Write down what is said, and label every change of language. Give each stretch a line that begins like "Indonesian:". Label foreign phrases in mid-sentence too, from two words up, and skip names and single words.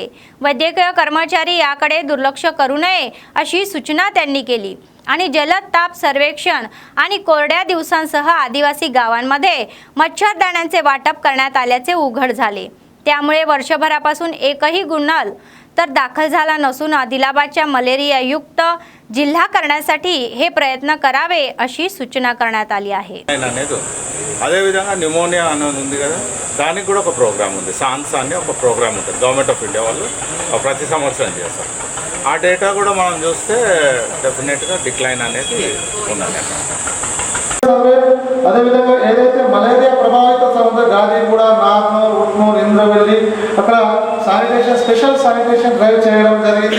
Marathi: वैद्यकीय कर्मचारी याकडे दुर्लक्ष करू नये अशी सूचना त्यांनी केली आणि जलद ताप सर्वेक्षण आणि कोरड्या दिवसांसह आदिवासी गावांमध्ये मच्छरदाण्यांचे वाटप करण्यात आल्याचे उघड झाले. त्यामुळे वर्षभरापासून एकही गुन्हा तर दाखल झाला नसून आदिलाबादच्या मलेरियायुक्त जिल्हा करण्यासाठी हे प्रयत्न करावे अशी सूचना करण्यात आली आहे.
Telugu: అదే విధంగా న్యూమోనియా అనేది ఉంది కదా, దానికి కూడా ఒక ప్రోగ్రామ్ ఉంది. సాన్స్ అని ఒక ప్రోగ్రామ్ ఉంటుంది,
English: Government of India
Telugu: వాళ్ళు ప్రతి సంవత్సరం చేస్తారు. ఆ డేటా కూడా మనం చూస్తే డెఫినెట్గా డిక్లైన్ అనేది ఉన్నది. అదేవిధంగా ఏదైతే మలేరియా ప్రభావిత సంస్థ గాదిగూడ, నార్నూర్, ఉట్నూర్, ఇంద్రవెల్లి అక్కడ శానిటేషన్
English: special sanitation drive
Telugu: చేయడం జరిగింది.